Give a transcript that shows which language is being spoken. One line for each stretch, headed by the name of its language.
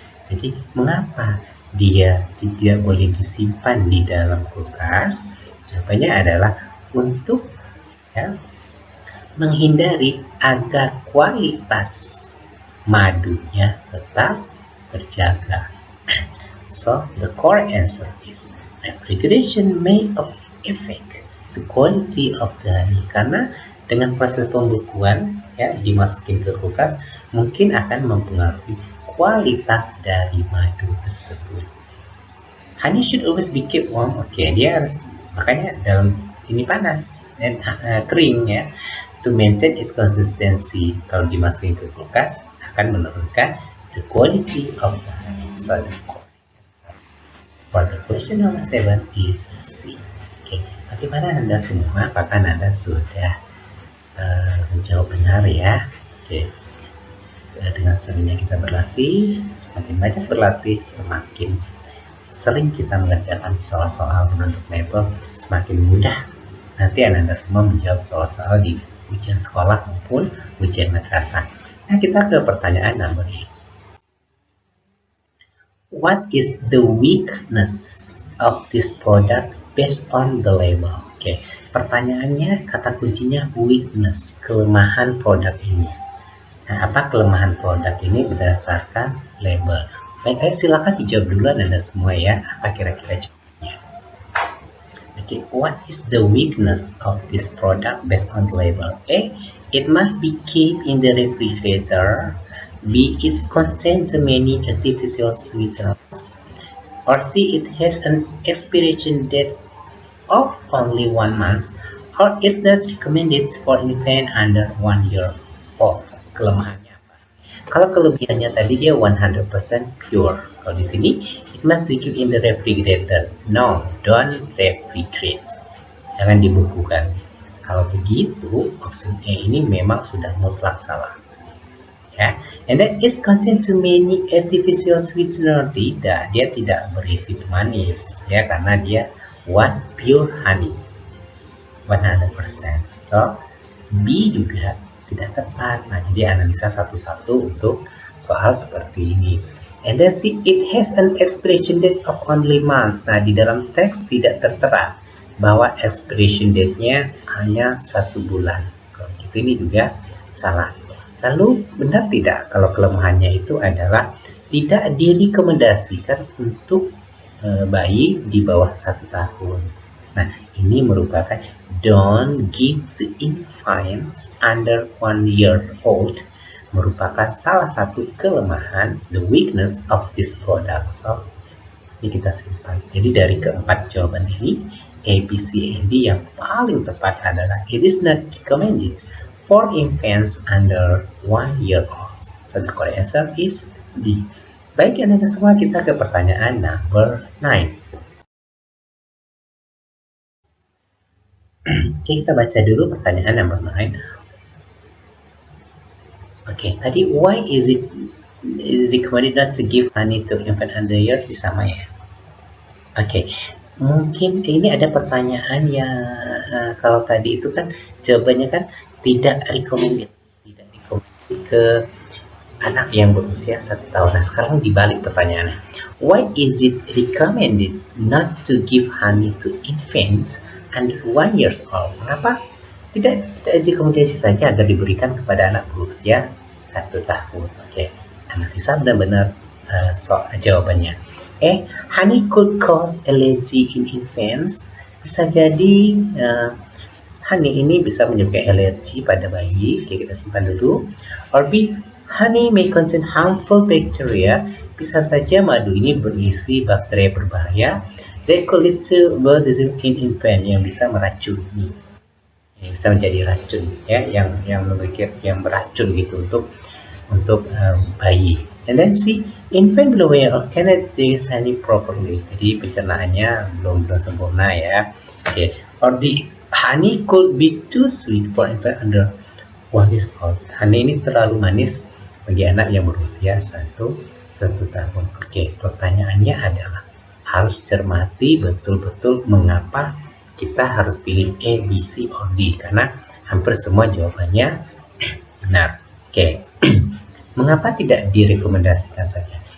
Indonesian: Jadi mengapa dia tidak boleh disimpan di dalam kulkas? Jawabannya adalah untuk menghindari agar kualitas madunya tetap terjaga.
English: So the correct answer is refrigeration may affect the quality of the honey.
Indonesian: Karena dengan proses pembekuan dimasukin ke kulkas mungkin akan mempengaruhi kualitas dari madu tersebut.
English: Honey should always be kept warm.
Indonesian: Dia harus, makanya dalam ini panas dan kering ya.
English: To maintain its consistency,
Indonesian: kalau dimasukin ke kulkas akan menurunkan
English: the quality of the honey. So the correct answer for the question number 7 is C.
Indonesian: Bagaimana Anda semua? Apakah Anda sudah menjawab benar ya? Dengan seringnya kita berlatih, semakin banyak berlatih, semakin sering kita mengerjakan soal-soal berbentuk label, semakin mudah nanti Anda semua menjawab soal-soal di ujian sekolah maupun ujian madrasah. Nah, kita ke pertanyaan nomor 8.
English: What is the weakness of this product based on the label?
Indonesian: Pertanyaannya, kata kuncinya weakness, kelemahan produk ini. Nah, apa kelemahan produk ini berdasarkan label? Baik, silakan dijawab dulu Anda semua ya. Apa kira-kira jawabannya?
English: What is the weakness of this product based on the label? A. It must be kept in the refrigerator. B. It contains many artificial sweeteners. Or C. It has an expiration date of only 1 month. Or is not recommended for infant under 1 year old.
Indonesian: Kelemahannya apa? Kalau kelebihannya tadi dia 100% pure. Kalau di sini
English: it must be kept in the refrigerator. No, don't refrigerate.
Indonesian: Jangan dibekukan. Kalau begitu, option A ini memang sudah mutlak salah.
English: Ya, and then it contains too many artificial sweetener.
Indonesian: Tidak, dia tidak berisi pemanis ya, karena dia
English: one pure honey 100%.
Indonesian: So B juga tidak tepat. Nah, jadi analisa satu-satu untuk soal seperti ini.
English: And then see, it has an expiration date of only months.
Indonesian: Nah, di dalam teks tidak tertera bahwa expiration date-nya hanya 1 bulan. Kalau gitu ini juga salah. Lalu benar tidak kalau kelemahannya itu adalah tidak direkomendasikan untuk bayi di bawah 1 tahun. Nah, ini merupakan
English: don't give to infants under 1 year old,
Indonesian: merupakan salah satu kelemahan,
English: the weakness of this product.
Indonesian: So, ini kita simpan. Jadi dari keempat jawaban ini, A, B, C, and D yang paling tepat adalah
English: it is not recommended for infants under 1 year old. So the correct answer is D.
Indonesian: Baik, Anda semua, kita ke pertanyaan
English: number 9.
Indonesian: Oke, kita baca dulu pertanyaan number 9.
English: Oke, tadi why is it recommended not to give honey to infant under year?
Indonesian: Sama ya. Oke, mungkin ini ada pertanyaan yang kalau tadi itu kan jawabannya kan tidak recommended ke anak yang berusia 1 tahun. Nah, sekarang dibalik pertanyaannya.
English: Why is it recommended not to give honey to infants under 1 year old?
Indonesian: Mengapa tidak direkomendasi saja agar diberikan kepada anak berusia 1 tahun? Oke, analisa benar-benar jawabannya.
English: Honey could cause allergy in infants.
Indonesian: Bisa jadi honey ini bisa menyebabkan alergi pada bayi. Oke, kita simpan dulu.
English: Or B, Honey may contain harmful bacteria.
Indonesian: Bisa saja madu ini berisi bakteri berbahaya
English: that could lead to botulism in infant,
Indonesian: yang bisa meracuni, yang bisa menjadi racun ya, yang memiliki yang beracun gitu untuk bayi.
English: And then see, infant below or cannot taste honey properly.
Indonesian: Jadi pencernaannya belum sempurna ya. Okay.
English: Or the honey could be too sweet for infant under 1 year old.
Indonesian: Honey ini terlalu manis bagi anak yang berusia satu tahun. Oke, pertanyaannya adalah harus cermati betul-betul mengapa kita harus pilih A, B, C, or D, karena hampir semua jawabannya benar. Oke, mengapa tidak direkomendasikan saja?